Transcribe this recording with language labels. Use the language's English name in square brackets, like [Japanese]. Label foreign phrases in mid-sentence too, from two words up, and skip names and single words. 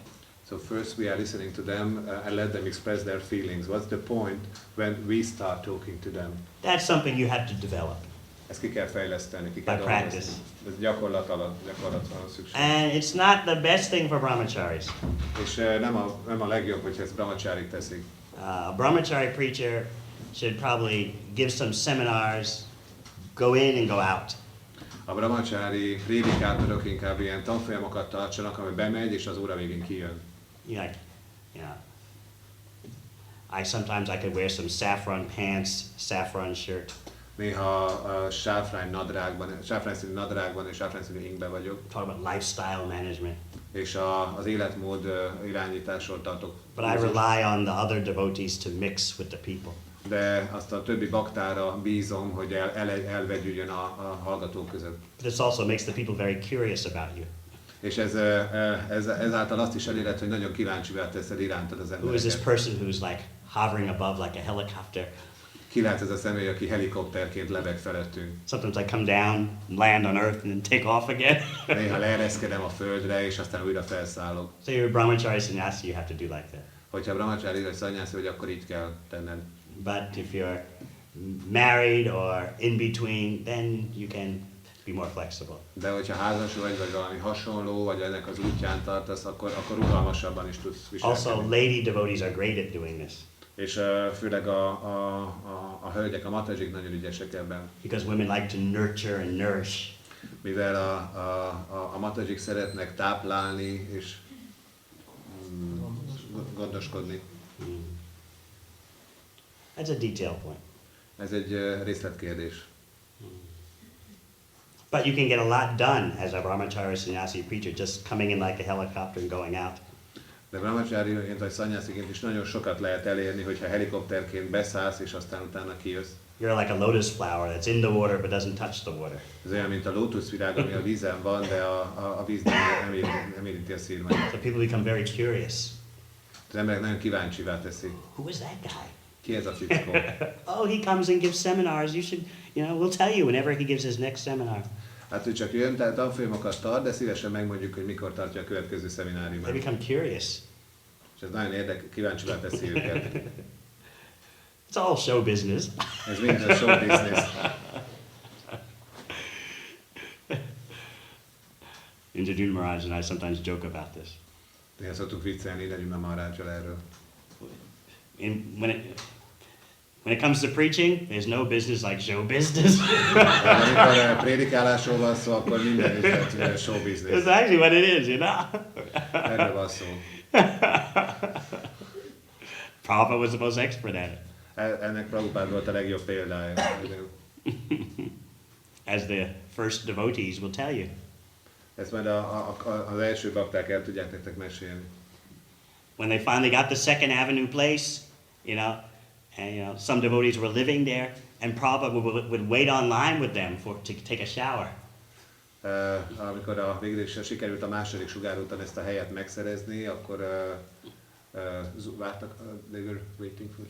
[English] So first we are listening to them and let them express their feelings. What's the point when we start talking to them? That's something you have to develop. [Hungarian] Ezt ki kell fejleszteni, ki kell [English] By [Hungarian] dolgozni. [English] practice. [Hungarian] Ez gyakorlat van szükség. [English] And it's not the best thing for brahmacharis. [Hungarian] És nem a legjobb, hogyha ezt brahmachari teszik. [English] A brahmachari preacher should probably give some seminars, go in and go out. [Hungarian] A brahmachari prédikátorok inkább ilyen tanfolyamokat tartsanak, ami bemegy, és az óra végén kijön. [English] You know, sometimes I could wear some saffron pants, saffron shirt. [Hungarian] Néha sáfrány színű nadrágban és sáfrány színű ingben vagyok. [English] Talk about lifestyle management. [Hungarian] És az életmód irányításról tartok. [English] But I rely on the other devotees to mix with the people. [Hungarian] De azt a többi baktára bízom, hogy elvegyüljön a hallgatók között. [English] But this also makes the people very curious about you. [Hungarian] És ezáltal azt is elérhet, hogy nagyon kíváncsivá teszed irántad az [English] Who is this [Hungarian] embereket. [English] person who's like hovering above like a helicopter? [Hungarian] Ki lehet ez a személy, aki helikopterként lebeg felettünk. [English] Sometimes I come down, land on earth, and then take off again. [Hungarian] Néha leereszkedem a földre, és aztán újra felszállok. [English] So you're a brahmachari sannyasi, you have to do like that. [Hungarian] Hogyha brahmachari vagy szanyászi vagy, akkor így kell tenned. [English] But if you're married or in between, then you can be more flexible. [Hungarian] De hogyha házas vagy valami hasonló, vagy ennek az útján tartasz, akkor rugalmasabban is tudsz viselkedni. [English] Also, lady devotees are great at doing this. [Hungarian] És főleg a hölgyek, a matazsik nagyon ügyesek ebben. [English] Because women like to nurture and nourish. [Hungarian] Mivel a matazsik szeretnek táplálni és gondoskodni. [English] That's a detail point. [Hungarian] Ez egy részletkérdés. [English] But you can get a lot done as a brahmachari sannyasi preacher, just coming in like a helicopter and going out. [Hungarian] De brahmachariként vagy szanyásziként is nagyon sokat lehet elérni, hogyha helikopterként beszállsz, és aztán utána kijössz. [English] You're like a lotus flower that's in the water but doesn't touch the water. [Hungarian] Ez olyan, mint a lótuszvirág, ami a vízen van, de a víz nem érinti a szírmát. [English] So people become very curious. [Hungarian] Az emberek nagyon kíváncsivá teszi. [English] Who is that guy? [Hungarian] Ki ez a fickó? [English] Oh, he comes and gives seminars. You should, we'll tell you whenever he gives his next seminar. [Hungarian] Hát ő csak jön, tehát tanfolyamokat tart, de szívesen megmondjuk, hogy mikor tartja a következő szemináriumát. [English] They become curious. [Hungarian] És ez nagyon kíváncsivá teszi őket. [English] It's all show business. [Hungarian] Ez mind a [English] show business. Indrajit Maharaj and I sometimes joke about this. [Hungarian] Néha szoktuk viccelni Indrajit Maharajjal erről. [English] When it comes to preaching, there's no business like show business. [Hungarian] Amikor prédikálásról van szó, akkor minden is egyszerűen [English] show business. That's actually what it is, [Hungarian] Erről van szó. [English] Prabhupada was the most expert at it. [Hungarian] Ennek Prabhupád volt a legjobb példája. [English] As the first devotees will tell you. [Hungarian] Ezt majd az első bakták el tudják nektek mesélni. [English] When they finally got the Second Avenue place, and some devotees were living there, and Prabhupada would wait online with them to take a shower. [Hungarian] Amikor végül is sikerült a második sugárúton ezt a helyet megszerezni, akkor vártak, [English] they were waiting for